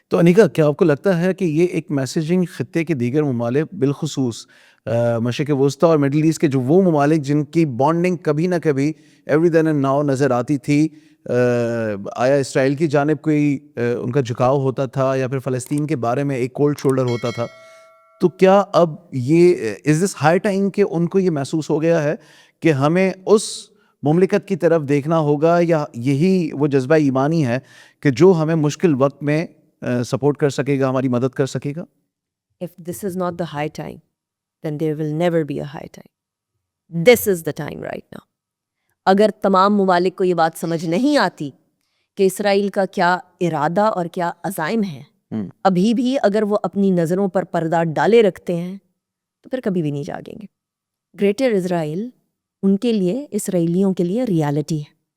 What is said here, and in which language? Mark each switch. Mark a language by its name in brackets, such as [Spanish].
[Urdu] تو انیکا, کیا آپ کو لگتا ہے کہ یہ ایک میسیجنگ خطے کے دیگر ممالک بالخصوص مشرق وسطیٰ اور مڈل ایسٹ کے جو وہ ممالک جن کی بانڈنگ کبھی نہ کبھی [English] every then and now [Urdu] نظر آتی تھی, آیا اسرائیل کی جانب کوئی ان کا جھکاؤ ہوتا تھا یا پھر فلسطین کے بارے میں ایک [English] cold shoulder [Urdu] ہوتا تھا, تو کیا اب یہ [English] is this high time [Urdu] کہ ان کو یہ محسوس ہو گیا ہے کہ ہمیں اس مملکت کی طرف دیکھنا ہوگا, یا یہی وہ جذبہ ایمانی ہے کہ جو ہمیں مشکل وقت میں سپورٹ کر سکے گا, ہماری مدد کر سکے گا؟ [English] If this is not the high time, then there will never be a high time. This is the time right now. [Urdu] اگر تمام ممالک کو یہ بات سمجھ نہیں آتی کہ اسرائیل کا کیا ارادہ اور کیا عزائم ہے, ابھی بھی اگر وہ اپنی نظروں پر پردہ ڈالے رکھتے ہیں تو پھر کبھی بھی نہیں جاگیں گے. گریٹر اسرائیل ان کے لیے, اسرائیلیوں کے لیے ریالٹی ہے.